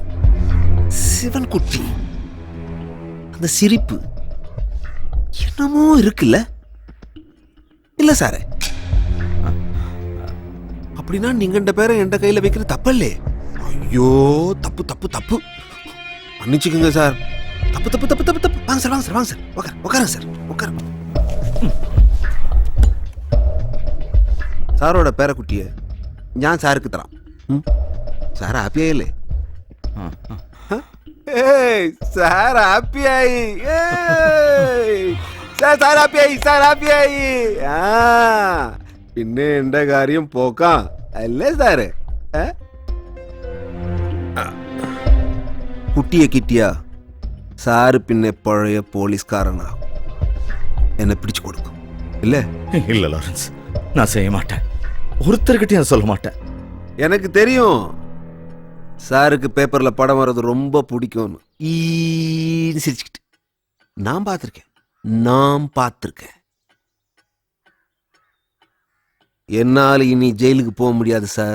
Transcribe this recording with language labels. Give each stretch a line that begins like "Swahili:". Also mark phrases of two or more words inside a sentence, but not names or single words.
Tamil: சிவன் குட்டி அந்த சிரிப்பு என்னமோ இருக்குல்ல? இல்ல சாரு, அப்படின்னா நீங்க இந்த பேரை என் கையில வைக்கிறது தப்பல்லே. ஐயோ, தப்பு தப்பு தப்பு, மன்னிச்சுக்கோங்க சார். தப்பு தப்பு தப்பு தப்பு தப்பு. வாங்க சார், வாங்க சார், வாங்க சார், உட்காருங்க சார், உட்காருங்க.
Malayalam: സാറോടെ പേരക്കുട്ടിയെ ഞാൻ സാർക്ക് തരാം. സാർ ഹാപ്പിയായില്ലേ? സാർ ഹാപ്പിയായി. സാർ ഹാപ്പിയായി, സാർ ഹാപ്പിയായി. ആ പിന്നെ എന്റെ കാര്യം പോക്കാം അല്ലേ സാറ്? കുട്ടിയെ കിട്ടിയ സാറ് പിന്നെ പഴയ പോലീസ്കാരനാകും എന്നെ പിടിച്ചു കൊടുക്കും ഇല്ലേ?
Tamil: இல்ல லாரன்ஸ், நான் செய்ய மாட்டேன். ஒருத்தர்கிட்டயும் சொல்ல மாட்டேன். எனக்கு தெரியும் சாருக்கு பேப்பர்ல படம் வர்றது ரொம்ப பிடிக்கும்னு. ஈன்னு சிரிச்சுக்கிட்டு நான் பார்த்துருக்கேன். என்னால் இனி ஜெயிலுக்கு போக முடியாது சார்.